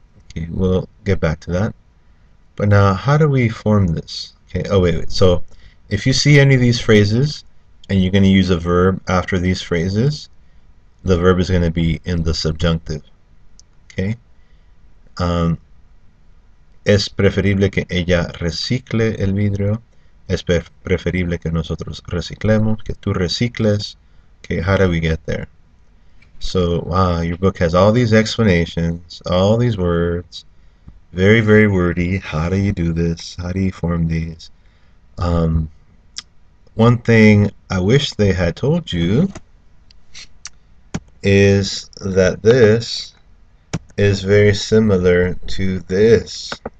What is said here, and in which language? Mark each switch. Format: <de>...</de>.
<en>Okay, we'll get back to that. But now, how do we form this? Okay. Oh wait. So, if you see any of these phrases, and you're going to use a verb after these phrases, the verb is going to be in the subjunctive. Okay.</en> <es>Es preferible que ella recicle el vidrio. Es preferible que nosotros reciclemos, que tú recicles.</es> <en>Okay, how do we get there? So, wow, your book has all these explanations, all these words, very, very wordy. How do you do this? How do you form these? One thing I wish they had told you is that this is very similar to this.</en>